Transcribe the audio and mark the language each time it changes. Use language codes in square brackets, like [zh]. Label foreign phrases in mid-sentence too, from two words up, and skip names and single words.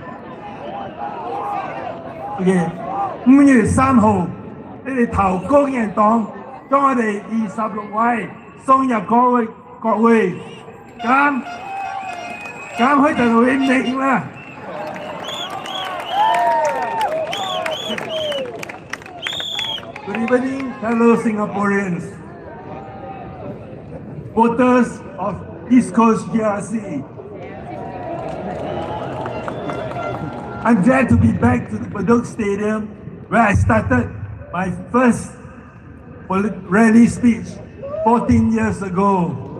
[yue] ？5 月3號，你哋投工人黨將我哋26位送入國會，咁佢就會明啦。 [en] Good evening, fellow Singaporeans. Voters of East Coast GRC. I'm glad to be back to the Bedok Stadium where I started my first rally speech 14 years ago.